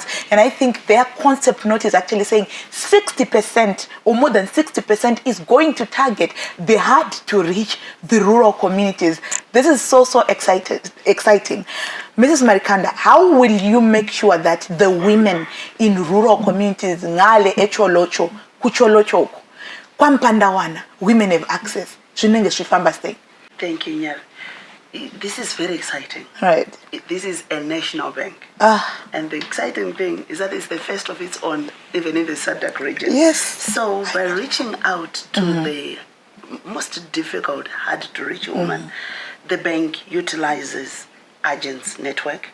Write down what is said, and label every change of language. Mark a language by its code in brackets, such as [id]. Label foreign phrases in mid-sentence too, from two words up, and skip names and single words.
[en] And I think their concept note is actually saying 60% or more than 60% is going to target the hard to reach, the rural communities. This is so exciting. Mrs. Marikanda, how will you make sure that the women in rural communities, ngale echolocho, kucholocho, kwampandawana, women have access? Thank you, Nyar. This is very exciting. Right. This is a national bank. And the exciting thing is that it's the first of its own, even in the SADC region. Yes. So by reaching out to the most difficult, hard to reach woman, the bank utilizes agents network.